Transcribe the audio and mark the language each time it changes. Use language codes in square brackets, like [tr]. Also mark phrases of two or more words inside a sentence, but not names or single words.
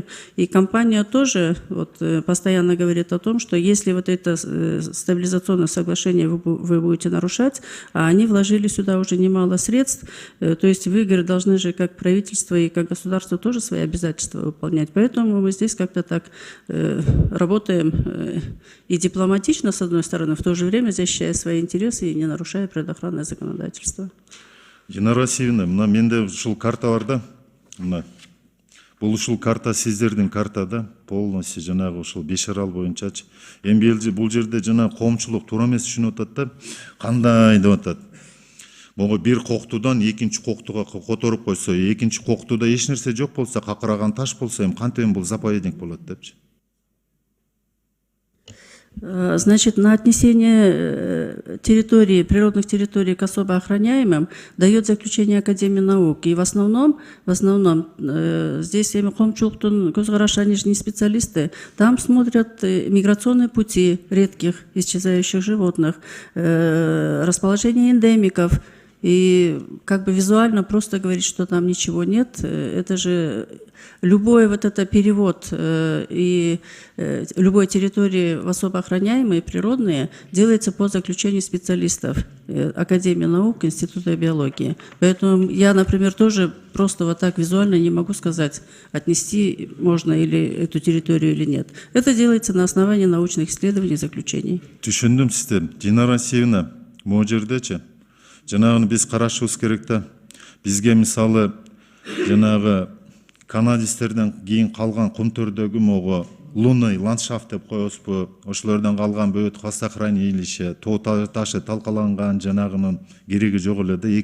[ru] И компания тоже вот, постоянно говорит о том, что если вот это стабилизационное соглашение вы будете нарушать, а они вложили сюда уже немало средств, то есть вы, говорят, должны же как правительство и как государство тоже свои обязательства выполнять. Поэтому мы здесь как-то так работаем и дипломатично, с одной стороны, в то же время защищая свои интересы и не нарушая предохранное законодательство. [ky] Динара Васильевна, менде ушул карта бар да, бул ушул карта сиздердин картада полностью жанагы ушул Бешарал боюнчачы. Эми бул жерде жана коомчулук туура эмес түшүнүп атат да, кандай деп атат. Могу бир коктудан экинчи коктуга которуп койсо, экинчи коктуда эч нерсе жок болсо, какыраган таш болсо, эми кантип бул заповедник болот депчи. [ru] Значит, на отнесение территории, природных территорий к особо охраняемым дает заключение Академии наук. И в основном здесь [ky] коомчулуктун көз карашы, [ru] они же не специалисты, там смотрят миграционные пути редких исчезающих животных, расположение эндемиков. И как бы визуально просто говорить, что там ничего нет, это же любой вот это перевод и любой территории в особо охраняемые природные делается по заключению специалистов Академии наук, Института биологии. Поэтому я, например, тоже просто вот так визуально не могу сказать, отнести можно или эту территорию или нет. Это делается на основании научных исследований и заключений. [ky] Түшүндүм сизди. Динара Васильевна, могу жердечи жанагыны биз карашыбыз керек да. Бизге мисалы жанагы канадистерден кийин калган кумтөрдөгү могу [ru] лунный ландшафт [ky] деп коебузбу, ошолордон калган бөт хвостохранилище, тоо ташы талкаланган жанагынын кереги жок эле да.